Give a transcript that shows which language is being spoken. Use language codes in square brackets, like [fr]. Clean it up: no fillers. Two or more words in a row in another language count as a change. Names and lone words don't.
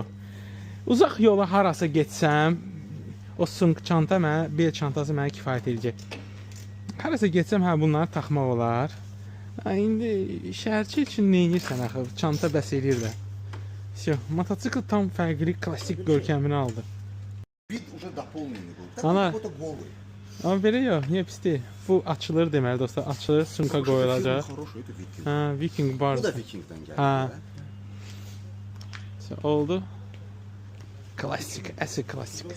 [az] Uzaq yola harasa getsəm, o çanta mənə, bel çantası mənə kifayət edəcək. Harasa getsəm, bunları taxmaq olar. İndi şəhərçi üçün nə edirsən axı? Çanta bəs edir də. Motosikl tam fərqli, klassik görkəmini aldı. [ru] Vid уже дополненный был. [az] Ana. [ru] Какой-то голый. [az] Amma belə yox, niyə pis deyil? Bu açılır deməli dostlar, açılır, sumka qoyulacaq. [ru] Хороший, это Viking. [az] Ha, Viking bar. [tr] Bu da Viking'den geldi. [az] Ha. Oldu. Klassik, əsl klassik.